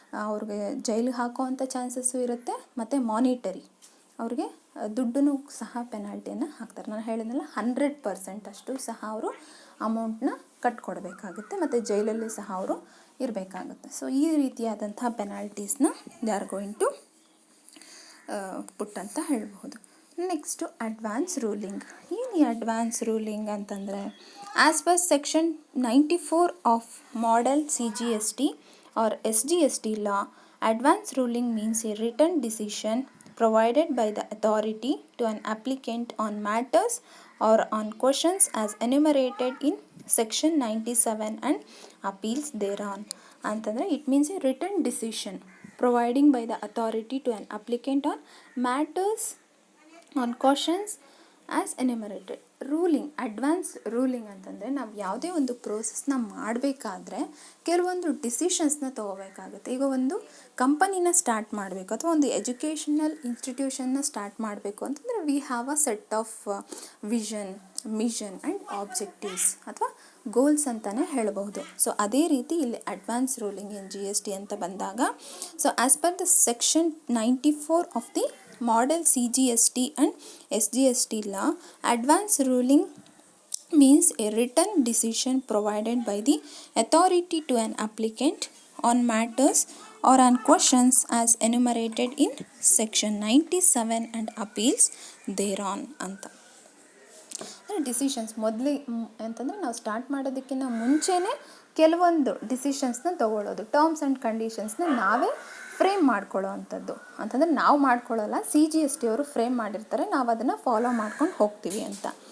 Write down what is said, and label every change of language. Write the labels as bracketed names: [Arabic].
[Kannada] ಅವ್ರಿಗೆ ಜೈಲಿಗೆ ಹಾಕೋವಂಥ ಚಾನ್ಸಸ್ಸು ಇರುತ್ತೆ, ಮತ್ತು ಮಾನಿಟರಿ ಅವ್ರಿಗೆ ದುಡ್ಡನ್ನು ಸಹ ಪೆನಾಲ್ಟಿಯನ್ನು ಹಾಕ್ತಾರೆ. ನಾನು ಹೇಳಿದ್ನಲ್ಲ 100% ಅಷ್ಟು ಸಹ ಅವರು ಅಮೌಂಟನ್ನ ಕಟ್ಕೊಡ್ಬೇಕಾಗುತ್ತೆ, ಮತ್ತು ಜೈಲಲ್ಲಿ ಸಹ ಅವರು ಇರಬೇಕಾಗುತ್ತೆ. ಸೊ ಈ ರೀತಿಯಾದಂಥ ಪೆನಾಲ್ಟೀಸ್ನ [English] they are going to put [Kannada] ಅಂತ ಹೇಳ್ಬೋದು. Next advance ruling. ಏನು ಈ ಅಡ್ವಾನ್ಸ್ ರೂಲಿಂಗ್ ಅಂತಂದರೆ, [English] As per section 94 of model CGST or SGST law, advance ruling means a written decision provided by the authority to an applicant on matters or on questions as enumerated in section 97 and appeals thereon. [Kannada] ಅಂತಂದರೆ [English] It means a written decision providing by the authority to an applicant on matters on questions as enumerated. [Kannada] Ruling, advance ruling ಅಂತಂದರೆ ನಾವು ಯಾವುದೇ ಒಂದು ಪ್ರೋಸೆಸ್ನ ಮಾಡಬೇಕಾದ್ರೆ ಕೆಲವೊಂದು ಡಿಸಿಷನ್ಸ್ನ ತೊಗೋಬೇಕಾಗುತ್ತೆ. ಈಗ ಒಂದು ಕಂಪನಿನ ಸ್ಟಾರ್ಟ್ ಮಾಡಬೇಕು ಅಥವಾ ಒಂದು ಎಜುಕೇಷನಲ್ ಇನ್ಸ್ಟಿಟ್ಯೂಷನ್ನ ಸ್ಟಾರ್ಟ್ ಮಾಡಬೇಕು ಅಂತಂದರೆ [English] we have a set of vision, mission and objectives [Kannada] ಅಥವಾ ಗೋಲ್ಸ್ ಅಂತಲೇ ಹೇಳಬಹುದು. ಸೊ ಅದೇ ರೀತಿ ಇಲ್ಲಿ [English] advance ruling in GST [Kannada] ಅಂತ ಬಂದಾಗ, [English] so as per the section 94 of the model CGST and SGST law, advance ruling means a written decision provided by the authority to an applicant on matters or on questions as enumerated in section 97 and appeals thereon [Kannada] ಅಂತ. Decisions ಅಂತಂದರೆ ನಾವು start ಮಾಡೋದಕ್ಕಿಂತ ಮುಂಚೆನೇ ಕೆಲವೊಂದು ಡಿಸಿಷನ್ಸ್ನ ತೊಗೊಳ್ಳೋದು, terms and ಕಂಡೀಷನ್ಸ್ನ ನಾವೇ frame ಮಾಡ್ಕೊಳ್ಳೋ ಅಂಥದ್ದು. ಅಂತಂದರೆ ನಾವು ಮಾಡ್ಕೊಳ್ಳೋಲ್ಲ, GST ಅವರು ಫ್ರೇಮ್ ಮಾಡಿರ್ತಾರೆ, ನಾವು ಅದನ್ನು ಫಾಲೋ ಮಾಡ್ಕೊಂಡು ಹೋಗ್ತೀವಿ ಅಂತ.